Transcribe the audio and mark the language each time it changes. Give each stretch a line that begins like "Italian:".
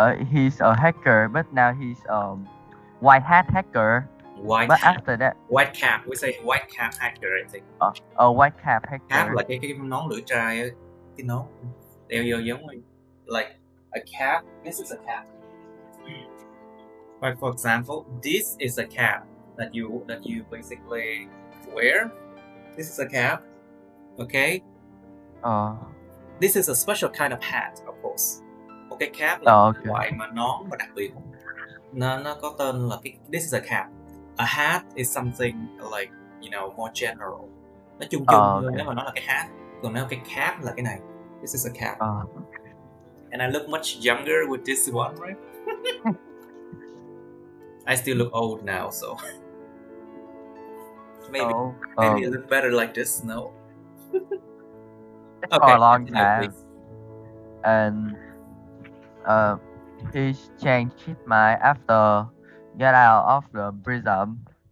English: He's a hacker, but now he's white hat hacker. After that, white cap. We say white cap hacker, I think. A white cap hacker.
Vietnamese: Cap là cái nón lưỡi trai ấy, cái nón đeo vô giống
English: like a cap. This is a cap. Like for example, this is a cap that you basically wear. This is a cap. Okay. This is a special kind of hat, of course.
Vietnamese: Một cái cap là loại mà nón mà đặc biệt. Nó có tên là cái.
English: This is a cap. A hat is something like, you know, more general.
Vietnamese: Nó chung hơn nếu mà nó là cái hat. Còn nếu cái cap là cái này.
English: This is a cap. And I look much younger with this one, right? I still look old now, so maybe I look better like this. No. Okay. For a long time, and he's changed his mind after get out of the prison.